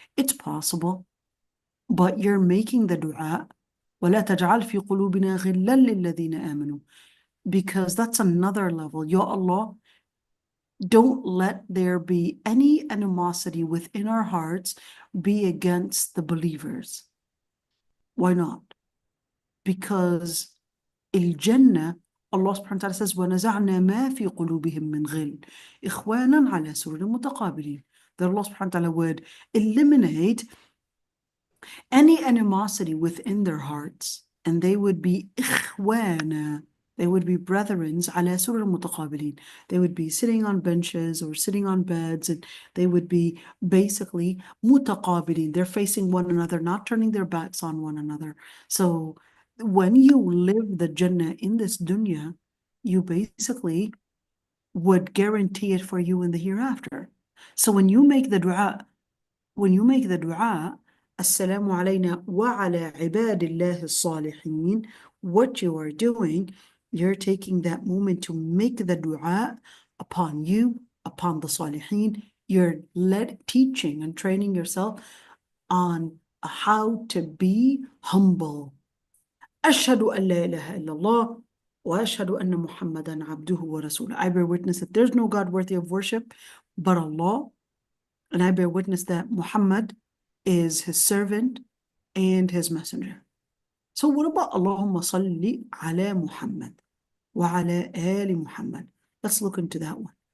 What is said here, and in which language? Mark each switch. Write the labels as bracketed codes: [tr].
[en] It's possible, but you're making the dua, [ar] وَلَا تَجْعَلْ فِي قُلُوبِنَا غِلًّا لِلَّذِينَ آمَنُوا, [en] because that's another level. Ya Allah, don't let there be any animosity within our hearts be against the believers. Why not? Because [ar] الجنة, [en] Allah subhanahu wa ta'ala says, [ar] وَنَزَعْنَا مَا فِي قُلُوبِهِم مِّنْ غِلٍّ إِخْوَانًا عَلَى سُرُرٍ مُتَقَابِلِينَ. [en] That Allah subhanahu wa ta'ala would eliminate any animosity within their hearts, and they would be إخوانا, they would be brethrens [ar] على سُرُرٍ متقابلين. [en] They would be sitting on benches or sitting on beds, and they would be basically متقابلين. They're facing one another, not turning their backs on one another. So when you live the Jannah in this dunya, you basically would guarantee it for you in the hereafter. So when you make the dua, [ar] Assalamu alayna wa ala ibadillahi as-salihin, [en] what you are doing, you're taking that moment to make the dua upon you, upon the salihin. You're teaching and training yourself on how to be humble. [ar] أشهد أن لا إله إلا الله وأشهد أن محمدا عبده ورسوله. [en] I bear witness that there's no God worthy of worship but Allah, and I bear witness that Muhammad is his servant and his messenger. So what about [ar] Allahumma salli ala Muhammad wa ala ali Muhammad? [en] Let's look into that one.